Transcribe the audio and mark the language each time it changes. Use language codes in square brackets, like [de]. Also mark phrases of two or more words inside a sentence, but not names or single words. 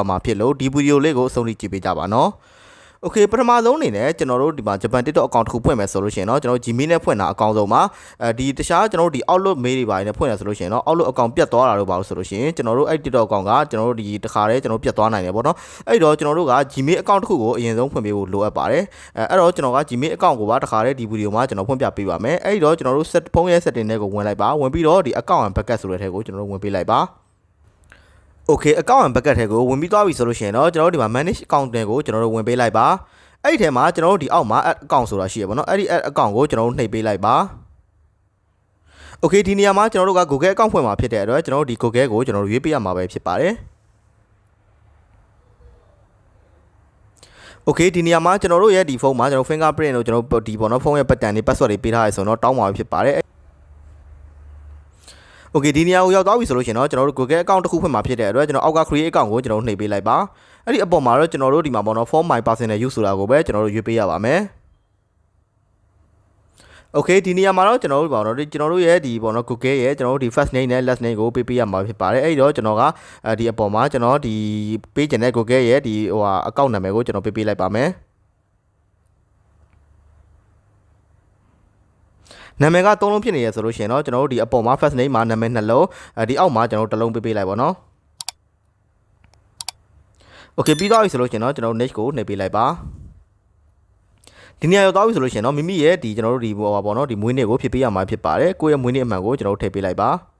[my] သွားမှာဖြစ်လို့ဒီဗီဒီယိုလေးကိုအဆုံးထိကြည့်ပေးကြပါနော်โอเคပထမဆုံးအနေနဲ့ကျွန်တော်တို့ဒီမှာဂျပန် TikTok အကောင့်တစ်ခုဖွင့်မယ်ဆိုလို့ရှိရင်တော့ကျွန်တော် Gmail နဲ့ဖွင့်တာအကောင့်ဆုံးမှာဒီတခြားကျွန်တော်တို့ဒီ Outlook mail တွေပါနေဖွင့်ရ ဆိုလို့ရှိရင်တော့ Outlook အကောင့်ပြတ်သွားတာတော့ပါလို့ဆိုလို့ရှိရင်ကျွန်တော်တို့အဲ့ TikTok အကောင့်ကကျွန်တော်တို့ဒီတစ်ခါတည်းကျွန်တော်ပြတ်သွားနိုင်တယ်ပေါ့နော်အဲ့တော့ကျွန်တော်တို့က Gmail အကောင့်တစ်ခု ကိုအရင်ဆုံးဖွင့်ပေးဖို့လိုအပ်ပါတယ်အဲ့တော့ကျွန်တော်က Gmail အကောင့်ကိုပါတစ်ခါတည်းဒီဗီဒီယိုမှာကျွန်တော်ဖွင့်ပြပေးပါမယ်အဲ့တော့ကျွန်တော်တို့ဖုန်းရဲ့ setting တွေကိုဝင်လိုက်ပါဝင်ပြီးတော့ဒီ [en] account and backup [my] ဆိုတဲ့ထဲကိုကျွန်တော်တို့ဝင်ပေးလိုက်ပါโอเค [en] account and backup [my] ထဲကိုဝင်ပြီးသွားပြီဆိုလို့ရှိရင်တော့ကျွန်တော်တို့ဒီမှာ [en] manage account [my] တွေကိုကျွန်တော်တို့ဝင်ပေးလိုက်ပါအဲ့ဒီထဲမှာကျွန်တော်တို့ဒီအောက်မှာ [en] add account [my] ဆိုတာရှိရပါတော့အဲ့ဒီ [en] add account [my] ကိုကျွန်တော်တို့နှိပ်ပေးလိုက်ပါโอเคဒီနေရာမှာကျွန်တော်တို့က [en] Google account [my] ဖွင့်မှာဖြစ်တဲ့အတွက်ကျွန်တော်တို့ဒီ Google ကိုကျွန်တော်တို့ရွေးပေးရမှာပဲဖြစ်ပါတယ် โอเคဒီနေရာမှာကျွန်တော်တို့ရဲ့ဒီဖုန်းမှာကျွန်တော် fingerprint ကိုကျွန်တော်ဒီပေါ့နော်ဖုန်းရဲ့ button တွေ password တွေပေးထားရဆိုတော့တောင်းပါဖြစ်ပါတယ်โอเคဒီနေရာကိုရောက်သွားပြီဆိုလို့ရှိရင်တော့ကျွန်တော်တို့ [en] Google account [my] တစ်ခုဖွင့်မှာဖြစ်တဲ့အတွက်ကျွန်တော်အောက်က [en] create account [my] ကိုကျွန်တော်တို့နှိပ်ပေးလိုက်ပါအဲ့ဒီအပေါ်မှာတော့ကျွန်တော်တို့ဒီမှာပေါ့နော် [en] for my personal use [my] ဆိုတာကိုပဲကျွန်တော်တို့ရွေးပေးရပါမယ် โอเคဒီနေရာမှာတော့ကျွန်တော်တို့ပေါ့နော်ကျွန်တော်တို့ရဲ့ဒီပေါ့နော် Google ရဲ့ကျွန်တော်တို့ဒီ [en] first name [my] နဲ့ [en] last name [my] ကိုပေးပေးရမှာဖြစ်ပါတယ်အဲ့တော့ကျွန်တော်ကဒီအပေါ်မှာကျွန်တော်ဒီပေးချင်တဲ့ Google ရဲ့ဒီဟိုဟာ account နာမည်ကိုကျွန်တော်ပေးပေးလိုက်ပါမယ်နာမည်က3လုံးဖြစ်နေရဆိုလို့ရှိရင်တော့ကျွန်တော်တို့ဒီအပေါ်မှာ [en] first name [my] မှာနာမည်2လုံးဒီအောက်မှာကျွန်တော်တစ်လုံးပေးပေးလိုက်ပါတော့ โอเคပြီးသွားပြီဆိုလို့ရှိရင်တော့ကျွန်တော်တို့ next ကိုနှိပ်ပေးလိုက်ပါဒီနေရာရောက်သွားပြီဆိုလို့ရှိရင်တော့မိမိရဲ့ဒီကျွန်တော်တို့ဒီဘောပါပေါ့နော်ဒီမွေးနေ့ကိုဖြည့်ပေးရမှာဖြစ်ပါတယ်ကိုယ့်ရဲ့မွေးနေ့အမှန်ကိုကျွန်တော်တို့ထည့်ပေးလိုက်ပါ